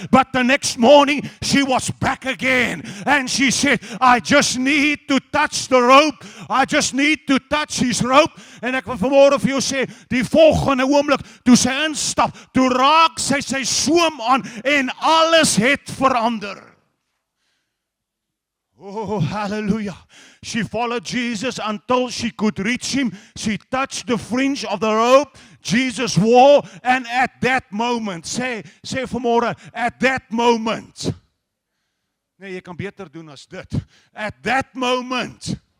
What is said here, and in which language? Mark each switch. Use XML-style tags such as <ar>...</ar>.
<en>But the next morning she was back again, and she said, I just need to touch the rope, I just need to touch his rope.</en> <af>En ek wil vanmôre vir jou sê, die volgende oomblik toe sy instap, toe raak sy soem aan, en alles het verander.</af> <en>Oh, hallelujah. She followed Jesus until she could reach him. She touched the fringe of the robe Jesus wore, and at that moment,</en> <af>sê vanmôre,</af> <en>at that moment.</en> <af>Nee, jy kan beter doen as dit.</af> <en>At that moment.</en>